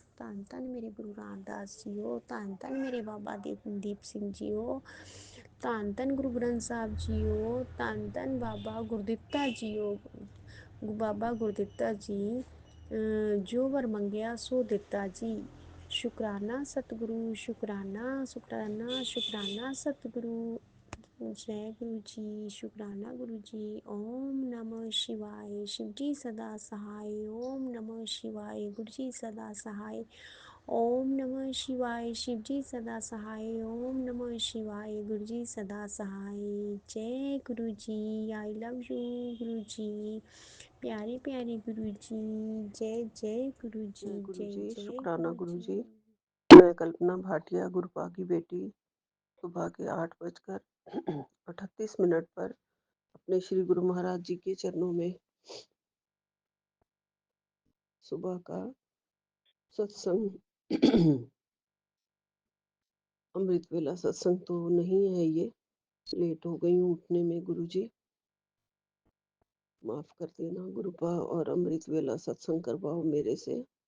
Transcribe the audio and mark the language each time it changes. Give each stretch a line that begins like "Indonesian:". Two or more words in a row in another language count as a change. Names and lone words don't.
Punjabi: ਧੰਨ ਧੰਨ ਮੇਰੇ ਗੁਰੂ ਰਾਮਦਾਸ ਜੀਓ, ਧੰਨ ਧੰਨ ਮੇਰੇ ਬਾਬਾ ਦੀਪ ਸਿੰਘ ਜੀਓ, ਧੰਨ ਧੰਨ ਗੁਰੂ ਗ੍ਰੰਥ ਸਾਹਿਬ ਜੀਓ, ਧੰਨ ਧੰਨ ਬਾਬਾ ਗੁਰਦਿੱਤਾ ਜੀਓ। ਬਾਬਾ ਗੁਰਦਿੱਤਾ ਜੀ, ਜੋ ਵਰ ਮੰਗਿਆ ਸੋ ਦਿੱਤਾ ਜੀ। ਸ਼ੁਕਰਾਨਾ ਸਤਿਗੁਰੂ, ਸ਼ੁਕਰਾਨਾ ਸ਼ੁਕਰਾਨਾ ਸ਼ੁਕਰਾਨਾ ਸਤਿਗੁਰੂ।
Hindi: जय गुरु जी, शुक्राना गुरु जी।
Sanskrit: ओम नमः शिवाय।
Hindi: शिव जी सदा सहाय।
Sanskrit: ओम नमः शिवाय।
Hindi: गुरु जी सदा सहाय।
Sanskrit: ओम नमः शिवाय।
Hindi: शिव जी सदा सहाय।
Sanskrit: ओम नमः शिवाय।
Hindi: गुरु जी सदा सहाय। जय गुरु जी।
English: I love you
Hindi: गुरु जी। प्यारे प्यारे गुरु जी। जय जय गुरु जी। जय गुरु जय जी, जय शुक्राना गुरु गुरु जी। जी। मैं कल्पना भाटिया, गुरुपा की बेटी, सुबह के 8:38 पर अपने श्री गुरु महाराज जी के चरणों में सुबह का सत्संग अमृत वेला सत्संग तो नहीं है ये, लेट हो गई हूँ उठने में गुरु जी, माफ कर देना गुरुपा, और अमृत वेला सत्संग करवाओ मेरे से।